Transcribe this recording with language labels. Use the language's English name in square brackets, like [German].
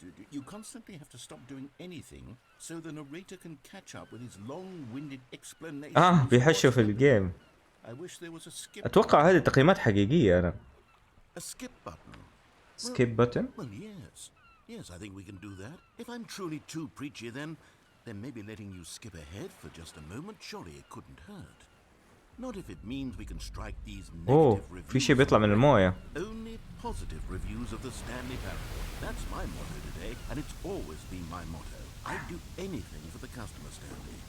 [English] You constantly have to stop doing anything so the narrator can catch up with his long-winded explanations. [Arabic] بيحشوا في الجيم. [English] I wish there was a skip. [Arabic] اتوقع هذه تقييمات حقيقية انا. [English] A skip button. [Arabic] سكيب بutton. [English] Well, yes. Yes, I think we can do that. If I'm truly too preachy, then maybe letting you skip ahead for just a moment, surely it couldn't hurt. Not if it means we can strike these [Arabic] اوه [English] negative reviews. [Arabic] في شيء بيطلع من المويه. [English] Only positive reviews of the Stanley Parable. That's my motto today, and it's always been my motto. I'd do anything for the customer, Stanley.